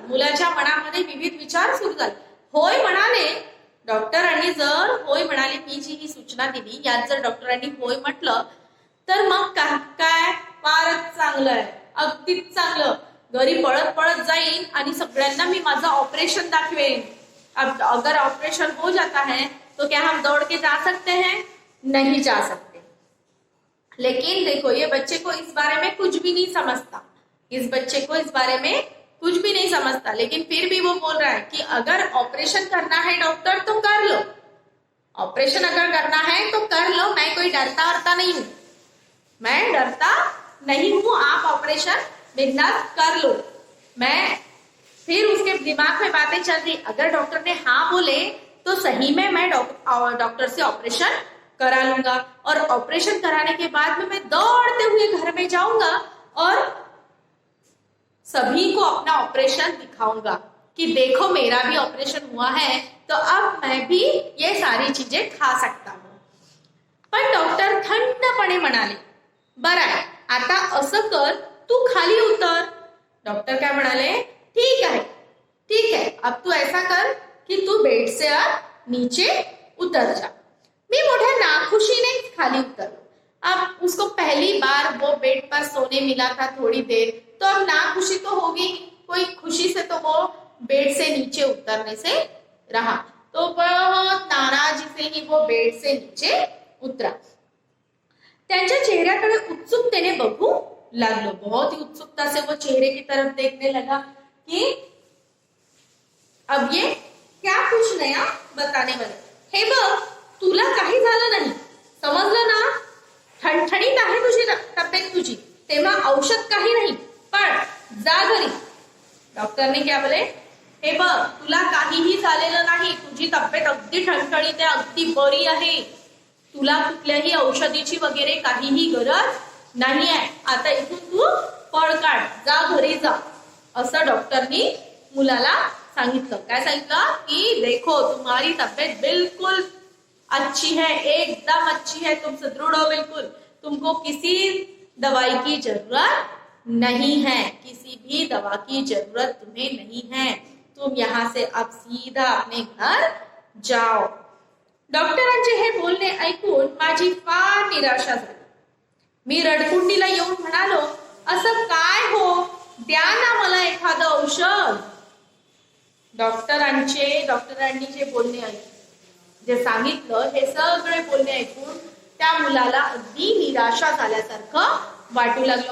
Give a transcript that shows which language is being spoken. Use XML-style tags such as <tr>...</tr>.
<mr>मुलाच्या मनामध्ये विविध विचार सुरू झाले. होय म्हणाले डॉक्टरांनी, जर होय म्हणाले, मी जी ही सूचना दिली यात जर डॉक्टरांनी होय म्हटलं तर मग काय फारच चांगलं आहे, अगदीच चांगलं. घरी पळत पळत जाईन आणि सगळ्यांना मी माझं ऑपरेशन दाखवेन.</mr> <hi>अगर ऑपरेशन हो जाता है तो क्या हम दौड़ के जा सकते हैं? नहीं जा सकते. लेकिन देखो, ये बच्चे को इस बारे में कुछ भी नहीं समझता. इस बच्चे को इस बारे में कुछ भी नहीं समझता, लेकिन फिर भी वो बोल रहा है कि अगर ऑपरेशन करना है डॉक्टर तो कर लो. ऑपरेशन अगर करना है तो कर लो. मैं कोई डरता वरता नहीं हूं. मैं डरता नहीं हूं. आप ऑपरेशन बिंदास कर लो. मैं फिर उसके दिमाग में बातें चल रही, अगर डॉक्टर ने हाँ बोले तो सही में मैं डॉक्टर से ऑपरेशन करा लूंगा और ऑपरेशन कराने के बाद में मैं दौड़ते हुए घर में जाऊंगा और सभी को अपना ऑपरेशन दिखाऊंगा कि देखो मेरा भी ऑपरेशन हुआ है, तो अब मैं भी ये सारी चीजें खा सकता हूं.</hi> <mr>पण डॉक्टर थंडपणे म्हणाले, बरं आहे, आता असं कर, तू खाली उतर.</mr> <hi>डॉक्टर</hi> <mr>काय म्हणाले,</mr> <hi>ठीक है, अब तू ऐसा कर कि तू बेड से अब नीचे उतर जा. मैं मोटा नाखुशी ने खाली उतर. अब उसको पहली बार वो बेड पर सोने मिला था थोड़ी देर, तो अब नाखुशी तो होगी, कोई खुशी से तो वो बेड से नीचे उतरने से रहा. तो बहुत नाराजी से ही वो बेड से नीचे उतरा.</hi> <mr>त्यांच्या चेहऱ्याकडे उत्सुकतेने बघू लागलो.</mr> <hi>बहुत ही उत्सुकता से वो चेहरे की तरफ देखने लगा कि अब ये क्या कुछ नया बताने वाले.</hi> <mr>हे बघ, तुला काही झालं नाही, समजलं ना? ठणठणीत आहे तुझी तब्येत तुझी, तेव्हा औषध काही नाही, पण जा घरी.</mr> <hi>डॉक्टरने क्या बोले,</hi> <mr>हे बघ, तुला काहीही झालेलं नाही, तुझी तब्येत अगदी ठणठणीत आहे, अगदी बरी आहे, तुला कुठल्याही औषधीची वगैरे काहीही गरज नाही आहे. आता इथून तू पळ काढ, जा घरी जा, असं डॉक्टरनी मुलाला सांगितलं. काय सांगितलं की</mr> <hi>देखो तुम्हारी तब्येत बिल्कुल अच्छी है, एकदम अच्छी है, तुम सुदृढ़ हो बिल्कुल, तुमको किसी दवाई की जरूरत नहीं है, किसी भी दवा की जरूरत तुम्हें नहीं है, तुम यहाँ से अब सीधा अपने घर जाओ.</hi> <mr>डॉक्टरांचे हे बोलणे ऐकून माझी फार निराशा झाली. मी रडकुंडीला येऊन म्हणालो, असं काय हो, द्या ना मला एखादं औषध. डॉक्टरांनी जे बोलणे ऐकून, जे सांगितलं, हे सगळे बोलणे ऐकून त्या मुलाला अगदी निराशा झाल्यासारखं वाटू लागलं.</mr>